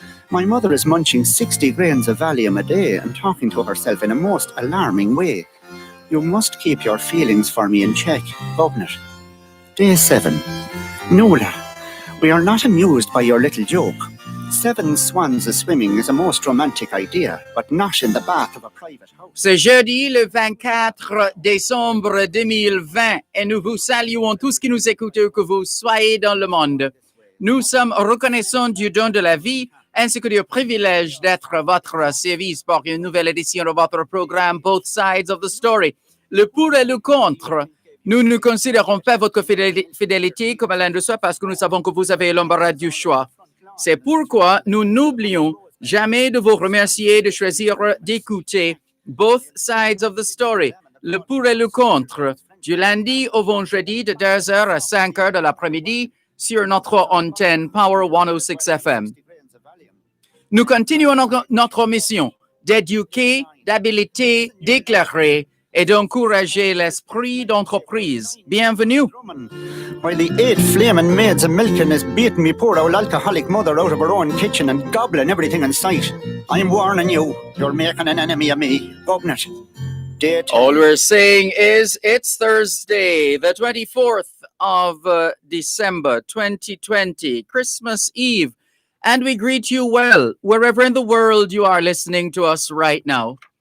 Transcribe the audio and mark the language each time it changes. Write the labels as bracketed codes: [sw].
[en] My mother is munching 60 grains of Valium a day and talking to herself in a most alarming way. You must keep your feelings for me in check, Governor. Day 7. Nola, we are not amused by your little joke. 7 swans a-swimming is a most romantic idea, but not in the bath of a private house. [fr] C'est jeudi le 24 décembre 2020 et nous vous saluons tous qui nous écoutez où que vous soyez dans le monde. Nous sommes reconnaissants du don de la vie ainsi que du privilège d'être à votre service pour une nouvelle édition de votre programme Both Sides of the Story. Le pour et le contre. Nous ne considérons pas votre fidélité comme l'un de soi parce que nous savons que vous avez l'embarras du choix. C'est pourquoi nous n'oublions jamais de vous remercier de choisir d'écouter Both Sides of the Story, le pour et le contre, du lundi au vendredi de 2h à 5h de l'après-midi sur notre antenne Power 106 FM. Nous continuons notre mission d'éduquer, d'habiliter, d'éclairer et d'encourager l'esprit d'entreprise. Bienvenue. [en] While the 8 flaming maids of milking is beating me poor old alcoholic mother out of her own kitchen and gobbling everything in sight, I'm warning you, you're making an enemy of me, Governor. Day 10. All we're saying is it's Thursday, the 24th of December 2020, Christmas Eve, and we greet you well, wherever in the world you are listening to us right now.